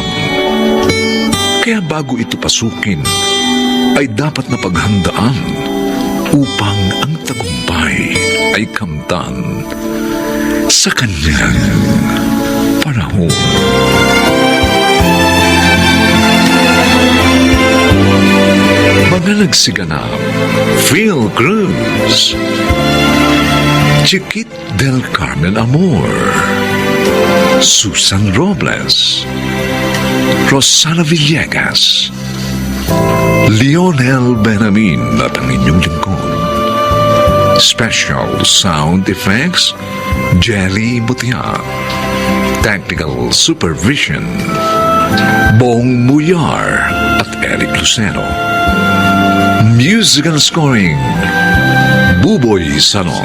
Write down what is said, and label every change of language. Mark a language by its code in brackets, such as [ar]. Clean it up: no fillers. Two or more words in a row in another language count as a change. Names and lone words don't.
[tl] Kaya bago ito pasukin, ay dapat na paghandaan upang ang tagumpay ay kamtan sa kanyang panahon. Mga nagsiganap, Phil Cruz, Chiquit del Carmen Amor, Susan Robles, Rosana Villegas, Lionel Benamin at ang inyong lingkod. [en] Special Sound Effects, Jelly Butia. Technical Supervision, Bong Muyar at Eric Lucero. Musical Scoring, Buboy Salong.